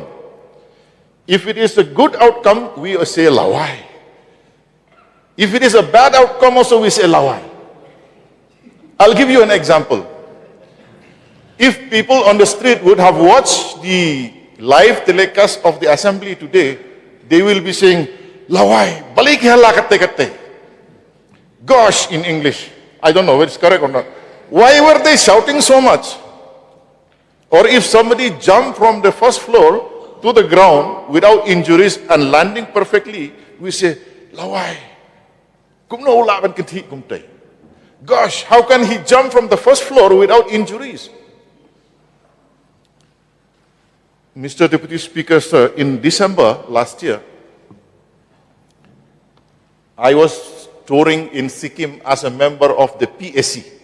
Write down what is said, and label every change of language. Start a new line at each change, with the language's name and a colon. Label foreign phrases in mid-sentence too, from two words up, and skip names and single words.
English: If it is a good outcome, we say Lawai. If it is a bad outcome, also we say Lawai. I'll give you an example. If people on the street would have watched the live telecast of the assembly today, they will be saying,
Khasi: Lawai, balik hala kate-kate.
English: Gosh, in English. I don't know whether it's correct or not. Why were they shouting so much? Or if somebody jumped from the first floor to the ground without injuries and landing perfectly, we say,
Khasi: Lawai, kumno ulaban kati kumtay.
English: Gosh, how can he jump from the first floor without injuries? Mr. Deputy Speaker, sir, in December last year, I was touring in Sikkim as a member of the PSC.